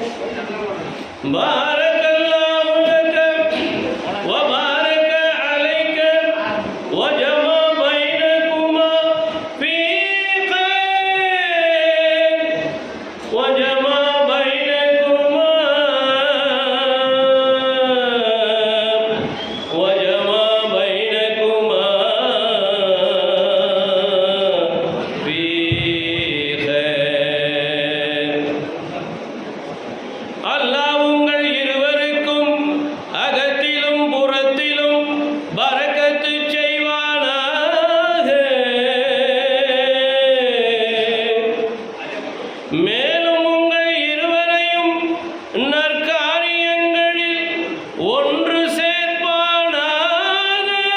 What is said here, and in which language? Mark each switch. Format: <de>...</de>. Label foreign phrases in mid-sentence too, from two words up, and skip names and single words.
<ar>بارك الله لك وبارك عليك وجمع بينكما في خير وجمع بينكما وجمع بينكما في خير.</ar> <ta>அல்லாஹ் உங்கள் இருவருக்கும் அகத்திலும் புறத்திலும் பரக்கத்து செய்வானாக. மேலும் உங்கள் இருவரையும் நற்காரியங்களில் ஒன்று சேர்ப்பானாக.</ta>